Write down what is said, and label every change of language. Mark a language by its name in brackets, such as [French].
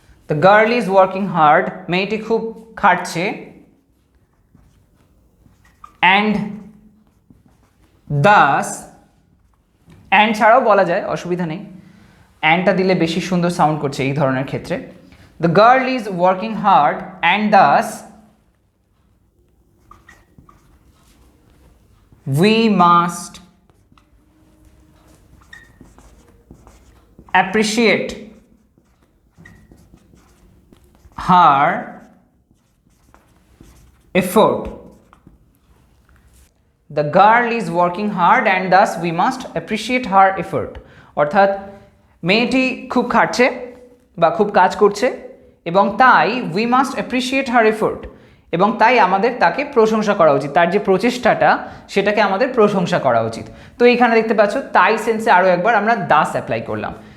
[English] The girl is working hard, [Bangla] মেয়েটি খুব খাটছে, [English] and thus, and [Bangla] ছাড়াও বলা যায়, অসুবিধা নেই, অ্যান্ডটা দিলে বেশি সুন্দর সাউন্ড করছে এই ধরনের ক্ষেত্রে। [English] The girl is working hard and thus we must appreciate her effort. The girl is working hard and thus we must appreciate her effort. [Bangla] অর্থাৎ মেয়েটি খুব খাটছে বা খুব কাজ করছে এবং তাই [English] we must appreciate her effort, [Bangla] এবং তাই আমাদের তাকে প্রশংসা করা উচিত, তার যে প্রচেষ্টাটা সেটাকে আমাদের প্রশংসা করা উচিত। তো এইখানে দেখতে পাচ্ছ তাই সেন্সে আরও একবার আমরা দাস অ্যাপ্লাই করলাম।